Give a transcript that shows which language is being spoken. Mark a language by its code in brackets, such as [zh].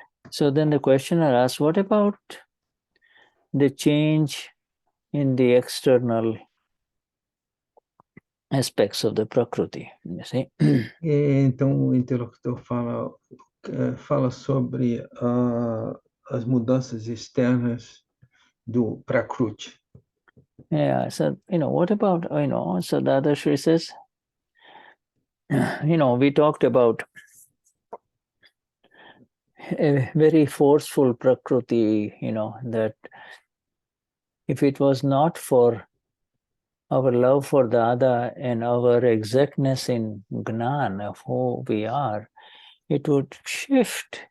[en] So then the questioner asks, what about the change in the external aspects of the prakruti, you see. [pt] E então o interlocutor fala sobre as mudanças externas do prakruti. [en] Yeah, so, what about, so Dadashri says, we talked about a very forceful prakruti, that if it was not for our love for Dada and our exactness in Gnan of who we are, it would shift.